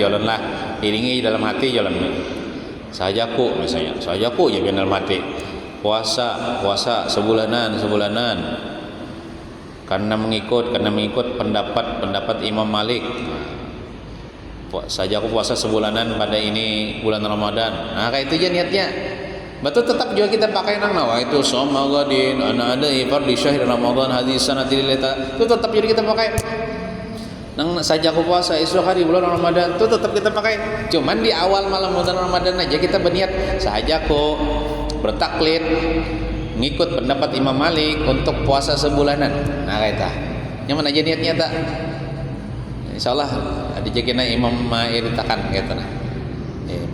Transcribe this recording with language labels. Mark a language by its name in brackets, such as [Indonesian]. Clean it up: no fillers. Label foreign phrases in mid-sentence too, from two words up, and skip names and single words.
[Banjar] Jalanlah iringi dalam hati jalan sajaku misalnya, sajaku ya dalam hati puasa sebulanan karena mengikut pendapat Imam Malik. Saja aku puasa sebulanan pada ini bulan Ramadan. Nah kayak itu aja niatnya. [Arabic] Betul tetap juga kita pakai nang نويت صوم غد عن أداء فرض شهر رمضان هذه السنة لله. [Banjar] Itu tetap jadi kita pakai. Nang saja aku puasa esok hari bulan Ramadan itu tetap kita pakai. Cuman di awal malam bulan Ramadan aja kita berniat saja aku bertaklid ngikut pendapat Imam Malik untuk puasa sebulanan. Nah kayak itu. Yang mana aja niatnya tak? Insyaallah dijagina imam mengiritakan gitu nah.